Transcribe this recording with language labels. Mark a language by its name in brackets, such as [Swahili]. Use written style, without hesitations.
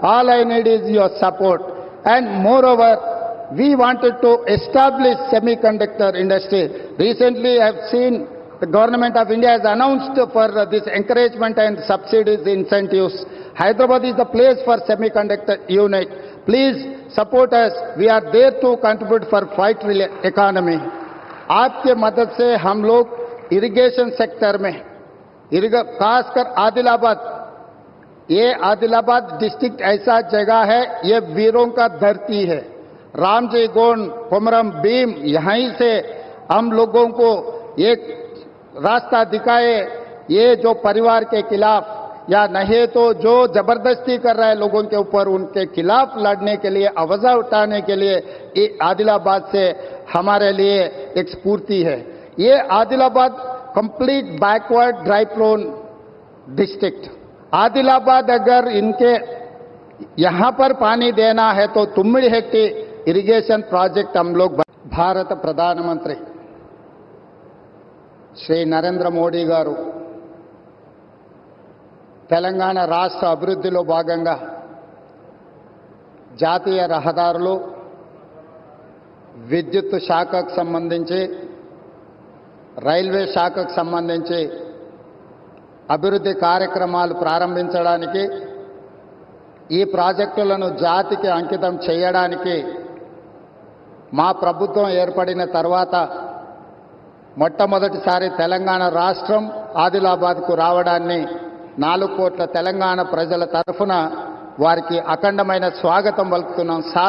[English] All I need is your support. And moreover, we wanted to establish semiconductor industry. Recently, I have seen The Government of India has announced for this encouragement and subsidies incentives. Hyderabad is the place for semiconductor unit. Please support us. We are there to contribute for fight economy. [Hindi] आपके मदद से हम लोग irrigation sector में खासकर आदिलाबाद, ये Adilabad district ऐसा जगह है, ये वीरों का धरती है. रामजी गोंड, कोमरम भीम, यहीं से हम लोगों को एक रास्ता दिखाए. ये जो परिवार के खिलाफ या नहीं तो जो जबरदस्ती कर रहा है लोगों के ऊपर, उनके खिलाफ लड़ने के लिए, आवाज उठाने के लिए ये आदिलाबाद से हमारे लिए एक स्फूर्ति है. ये Adilabad complete backward dry prone district. Adilabad अगर इनके यहां पर पानी देना है तो तुम्मिडिहेट्टी इरिगेशन प्रोजेक्ट हम लोग. [Telugu] భారత ప్రధానమంత్రి శ్రీ నరేంద్ర మోడీ గారు తెలంగాణ రాష్ట్ర అభివృద్ధిలో భాగంగా జాతీయ రహదారులు, విద్యుత్ శాఖకు సంబంధించి, రైల్వే శాఖకు సంబంధించి అభివృద్ధి కార్యక్రమాలు ప్రారంభించడానికి, ఈ ప్రాజెక్టులను జాతికి అంకితం చేయడానికి మా ప్రభుత్వం ఏర్పడిన తర్వాత మొట్టమొదటిసారి తెలంగాణ రాష్ట్రం ఆదిలాబాద్కు రావడాన్ని 4 కోట్ల తెలంగాణ ప్రజల తరఫున వారికి అఖండమైన స్వాగతం పలుకుతున్నాం.